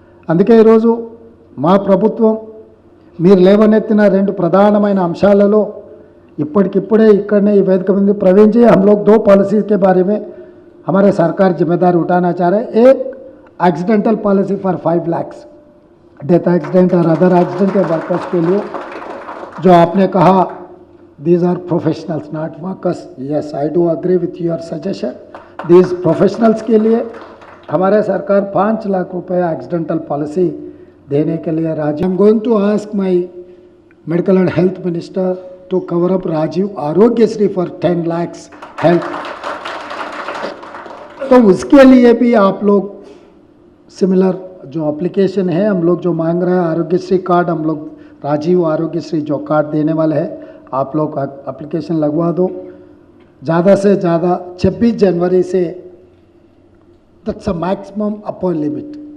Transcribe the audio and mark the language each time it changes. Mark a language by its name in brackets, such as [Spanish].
[Telugu] అందుకే ఈరోజు మా ప్రభుత్వం మీరు లేవనెత్తిన రెండు ప్రధానమైన అంశాలలో ఇప్పటికిప్పుడే ఇక్కడనే ఈ వేదిక మీద [Hindi] ప్రवीण जी हम लोग दो पॉलिसी के बारे में हमारे सरकार जिम्मेदारी उठाना चाह रहे हैं. एक accidental policy for 5 lakh death accident और अदर एक्सीडेंट के वर्कर्स के लिए, जो आपने कहा [English] these are professionals not workers. Yes, I do agree with your suggestion. These professionals [Hindi] के लिए हमारे सरकार 5 लाख रुपए एक्सीडेंटल पॉलिसी देने के लिए राजी. [English] I'm going to ask my medical and health minister to cover up Rajiv Arogyasri for 10 lakhs health. [Hindi] तो उसके लिए भी आप लोग सिमिलर जो एप्लीकेशन है हम लोग जो मांग रहे हैं आरोग्यश्री कार्ड, हम लोग राजीव आरोग्यश्री जो कार्ड देने वाले हैं आप लोग एप्लीकेशन लगवा दो. ज़्यादा से ज़्यादा 26 जनवरी से [English] That's a maximum upper limit.